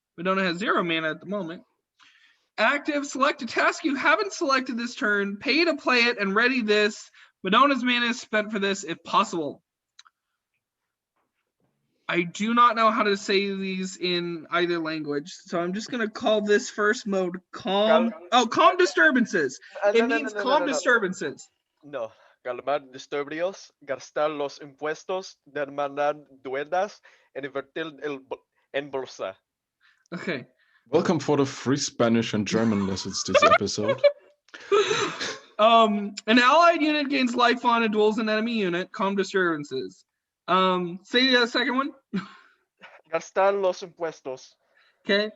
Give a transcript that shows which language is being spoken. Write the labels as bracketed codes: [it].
[en] Medona has 0 mana at the moment. Active, select a task you haven't selected this turn, pay to play it, and ready this. Medona's mana is spent for this if possible. I do not know how to say these in either language, so I'm just going to call this first mode calm. Calm disturbances. It means calm disturbances. No. [es] Calmar disturbios, gastar los impuestos, demandar deudas, and invertir en bolsa. [en] Okay. Welcome for the free Spanish and German lessons this episode. An allied unit gains life on and duels an enemy unit. Calm disturbances. Say the second one. [es] Gastar los impuestos. [en] Okay.